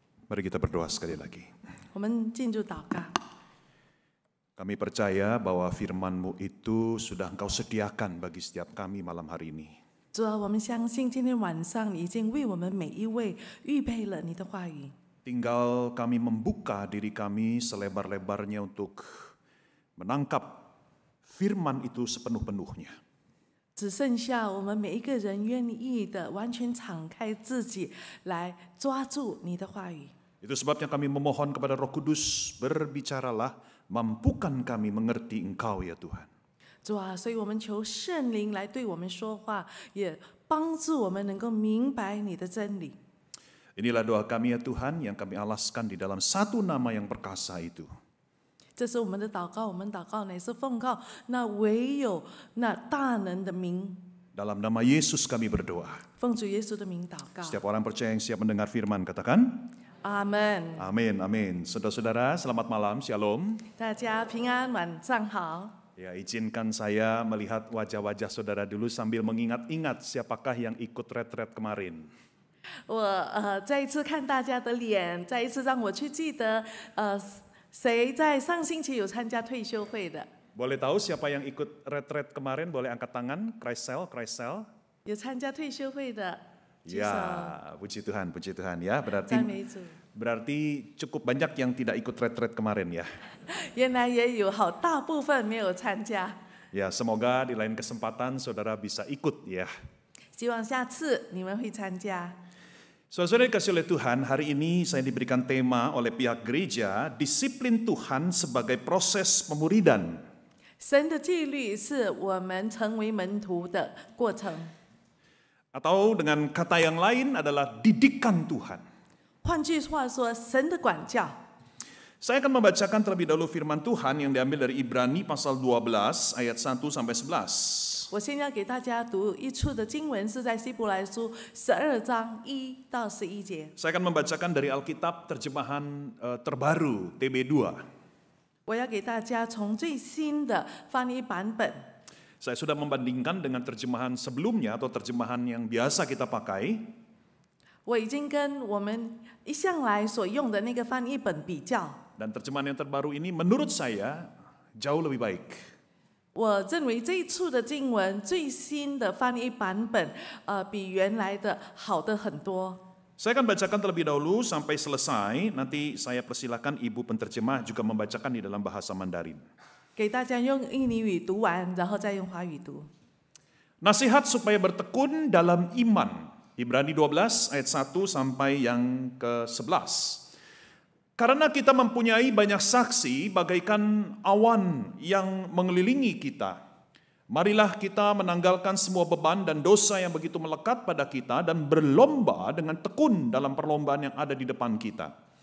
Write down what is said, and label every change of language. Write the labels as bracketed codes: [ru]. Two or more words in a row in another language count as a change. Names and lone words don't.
[id] Mari kita berdoa sekali lagi. [zh] 我们进入祷告。 [id] Kami percaya bahwa firman-Mu itu sudah Engkau sediakan bagi setiap kami malam hari ini. [zh] 主啊，我们相信今天晚上你已经为我们每一位预备了你的话语。 [id] Tinggal kami membuka diri kami selebar-lebarnya untuk menangkap firman itu sepenuh-penuhnya. [zh] 只剩下我们每一个人愿意的完全敞开自己，来抓住你的话语。 [id] Itu sebabnya kami memohon kepada Roh Kudus, berbicaralah, mampukan kami mengerti Engkau ya Tuhan. [zh] 主啊，所以我们求圣灵来对我们说话，也帮助我们能够明白你的真理。 [id] Inilah doa kami ya Tuhan yang kami alaskan di dalam satu nama yang perkasa itu. [zh] 这是我们的祷告，我们祷告乃是奉靠那唯有那大能的名， [id] Dalam nama Yesus kami berdoa. [zh] 奉主耶稣的名祷告。 [id] Setiap orang percaya yang siap mendengar firman, katakan. [zh] 阿门。 [id] Amin, amin. Saudara-saudara, selamat malam, shalom. [zh] 大家平安，晚上好。 [id] Ya, izinkan saya melihat wajah-wajah saudara dulu sambil mengingat-ingat siapakah yang ikut retret kemarin. [zh] 我再一次看大家的脸，再一次让我去记得谁在上星期有参加退休会的？ [id] Boleh tahu siapa yang ikut retret kemarin? Boleh angkat tangan. Kreisel. [zh] 有参加退休会的举手。 [id] Ya, puji Tuhan ya. [zh] 赞美主。 [id] Berarti cukup banyak yang tidak ikut retret kemarin ya. [zh] 原来也有好大部分没有参加。 [id] Ya, semoga di lain kesempatan saudara bisa ikut ya. [zh] 希望下次你们会参加。 [id] Saudara-saudara dikasih oleh Tuhan, hari ini saya diberikan tema oleh pihak gereja, disiplin Tuhan sebagai proses pemuridan. [zh] 神的纪律是我们成为门徒的过程。 [id] Atau dengan kata yang lain adalah didikan Tuhan. [zh] 换句话说，神的管教。 [id] Saya akan membacakan terlebih dahulu firman Tuhan yang diambil dari Ibrani pasal 12 ayat 1 sampai 11. [zh] 我现在给大家读一处的经文，是在希伯来书12章1到11节。 [id] Saya akan membacakan dari Alkitab terjemahan terbaru TB2. [zh] 我要给大家从最新的翻译版本。 [id] Saya sudah membandingkan dengan terjemahan sebelumnya atau terjemahan yang biasa kita pakai. [zh] 我已经跟我们一向来所用的那个翻译本比较， [id] Dan terjemahan yang terbaru ini menurut saya jauh lebih baik. [zh] 我认为这一处的经文最新的翻译版本，比原来的好的很多。 [id] Saya akan bacakan terlebih dahulu sampai selesai. Nanti saya persilakan ibu penterjemah juga membacakan di dalam bahasa Mandarin. [zh] 给大家用印尼语读完，然后再用华语读。 [id] Nasihat supaya bertekun dalam iman. Ibrani 12 ayat 1 sampai yang ke-11. Karena kita mempunyai banyak saksi bagaikan awan yang mengelilingi kita. Marilah kita menanggalkan semua beban dan dosa yang begitu melekat pada kita dan berlomba dengan tekun dalam perlombaan yang ada di depan kita.